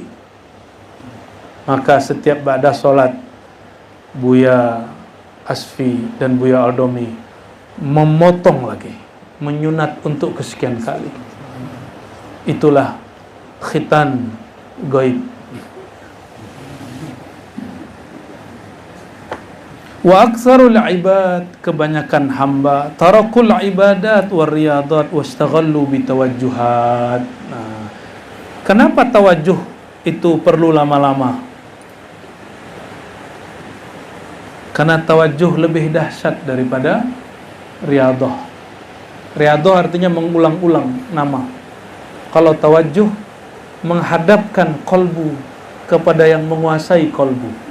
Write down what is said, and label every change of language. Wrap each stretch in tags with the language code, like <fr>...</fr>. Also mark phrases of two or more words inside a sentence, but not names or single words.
<id>Maka setiap ba'da solat, Buya Asfi dan Buya Aldomi memotong lagi, menyunat untuk kesekian kali. Itulah khitan gaib.</id> <ar>وأكثر العباد,</ar> <id>kebanyakan hamba,</id> <ar>تركوا العبادات والرياضات واشتغلوا بالتوجهات.</ar> <id>Nah, kenapa tawajjuh itu perlu lama-lama? Karena tawajuh lebih dahsyat daripada riyadhah. Riyadhah artinya mengulang-ulang nama. Kalau tawajuh menghadapkan kolbu kepada yang menguasai kolbu.</id>